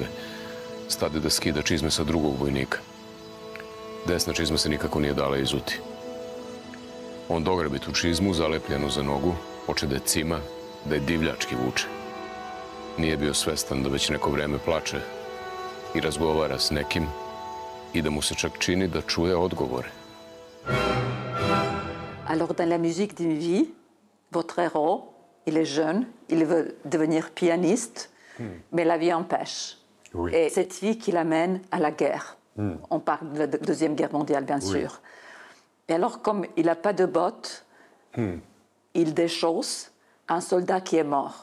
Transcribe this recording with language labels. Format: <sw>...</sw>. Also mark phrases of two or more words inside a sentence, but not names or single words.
<sr>Stade da skida čizme sa drugog vojnika. Desna čizma se nikako nije dala izuti. On dograbi tu čizmu, zalepljenu za nogu, poče da je cima, da je divljački vuče. Nije bio svestan da već neko vreme plače i razgovara s nekim i da mu se čak čini da čuje odgovore.</sr> <fr>Alors, dans la musique d'une vie, votre héros, il est jeune, il veut devenir pianiste, mais la vie empêche. Oui. Et cette vie qui l'amène à la guerre. On parle de la Deuxième Guerre mondiale, bien sûr. Et alors, comme il n'a pas de bottes, il déchausse un soldat qui est mort.</fr>